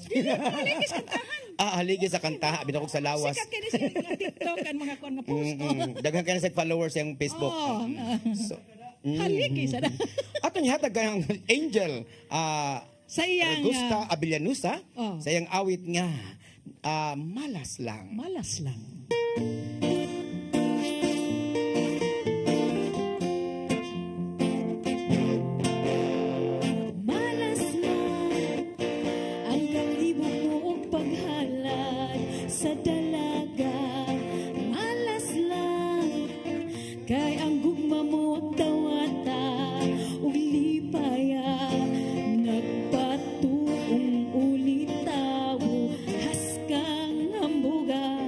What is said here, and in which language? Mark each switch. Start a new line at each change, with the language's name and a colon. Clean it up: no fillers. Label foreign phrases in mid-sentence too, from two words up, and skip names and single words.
Cebuano: Haligi sa kantahan. Haligi sa kantaha binakog sa lawas. Sikat kini sa TikTok kan mga kuan nga post. Daghan kay sa followers sa Facebook. So, haligi sad. Atong hatag kayang Angel sa iyang Augusta Avillanusa sa iyang awit nga malas lang. Malas lang. Malas lang ang kalibog mo og paghalad sa dalaga. Malas lang kay ang gugma mo og tawata ug lipaya. Nagpatuong ulitaw haskang hambuga.